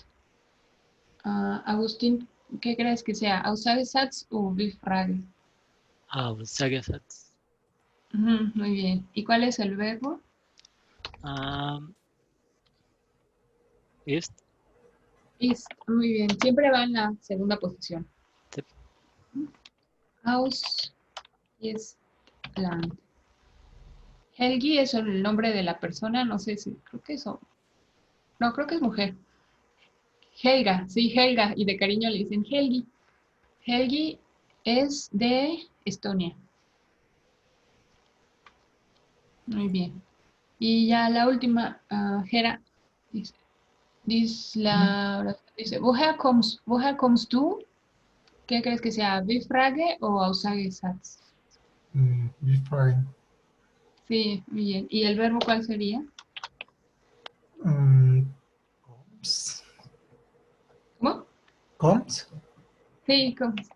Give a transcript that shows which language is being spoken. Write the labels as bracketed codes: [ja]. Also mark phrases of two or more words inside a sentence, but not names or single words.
[es] Agustín, ¿qué crees que sea? [de] ¿Aussagesatz o Bifrage? Aussagesatz. [es] Muy bien. ¿Y cuál es el verbo? Ist. Muy bien. Siempre va en la segunda posición. [en] Yep. [de] Aus Estland. [es] Helgi es el nombre de la persona, no sé si, creo que eso. No, creo que es mujer. Helga, sí, Helga, y de cariño le dicen Helgi. Helgi es de Estonia. Muy bien. Y ya la última, Hera, dice, [de] woher kommst du? [es] ¿Qué crees que sea? ¿Bifrage o Aussagesatz? [de] Befragen. [es] Sí, muy bien. ¿Y el verbo cuál sería? Comes. ¿Cómo? Comes. Sí, comes.